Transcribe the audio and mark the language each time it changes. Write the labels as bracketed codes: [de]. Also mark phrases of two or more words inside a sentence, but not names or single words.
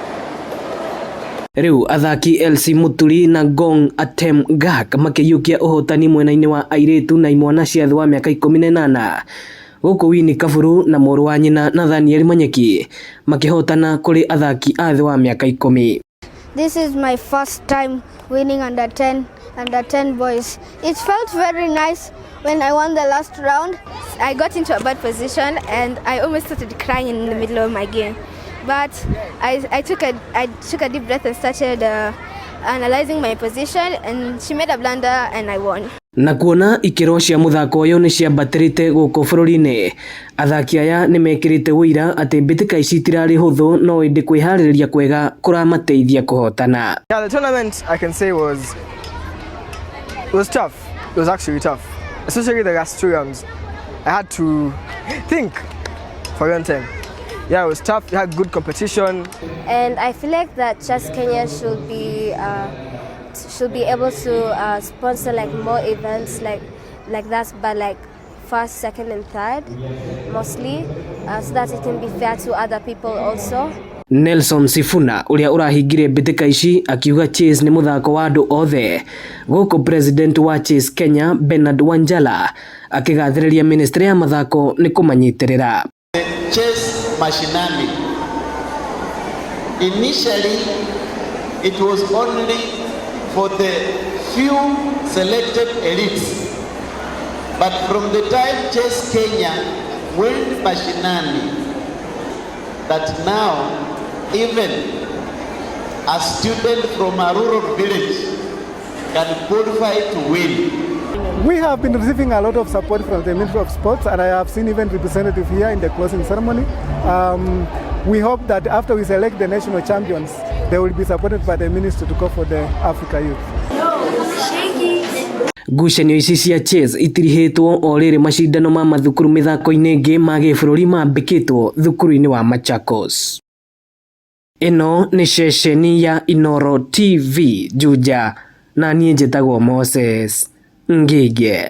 [ki] Rĩu athaki LC Muturi na Gong Atem Gak makĩiyũkia ũhotani mwena-inĩ wa airĩtu na imwana cia thĩ wa mĩaka 18 gũkũ Winnie Kaburu na mũrũ wa nyina Nathaniel Manyeki makĩhotana kũrĩ athaki a thĩ wa mĩaka 10. [en] This is my first time winning under 10 boys. It felt very nice when I won the last round. I got into a bad position and I almost started crying in the middle of my game. But I took a deep breath and started analyzing my position, and she made a blunder and I won. [ki] Na kuona ikĩro cia mũthako ũyũ nĩ ciambatĩrĩte gũkũ bũrũri-inĩ, athaki aya nĩ mekĩrĩte wĩira atĩ mbĩtĩka ici itirarĩ hũthũ no ĩndĩ kwĩharĩrĩria kwega kũramateithia kũhotana. [en] Yeah, the tournament I can say was tough. It was actually tough, especially the last 2 rounds. I had to think for a long time. Yeah, it was tough. We had good competition, And I feel like that Chess Kenya should be able to sponsor like more events like that, but like first, second, and third mostly, so that it can be fair to other people also. [ki] Nelson Sifuna ũrĩa ũrahingire mbĩtĩka ici akiuga chess nĩ mũthako wa andũ othe. Gũkũ president wa Chess Kenya Bernard Wanjala akĩgathĩrĩria ministry ya mathako nĩ kũmanyitĩrĩra. Chess mashinani. [en] Initially it was only for the few selected elites, but from the time Chess Kenya went mashinani, that now even a student from a rural village can qualify to win. We have been receiving a lot of support from the Ministry of Sports, and I have seen even representatives here in the closing ceremony. We hope that after we select the national champions, they will be supported by the ministry to go for the Africa Youth. [ki] Ngucanio ici cia chess itirihĩtwo o rĩrĩ macindano ma mathukuru mĩthako-inĩ ĩngĩ ma gĩbũrũri mambĩkĩtwo thukuru-inĩ wa Machakos. Ĩno nĩ ceceni ya Inooro TV Juja, na niĩ njĩtagwo Moses Ngige.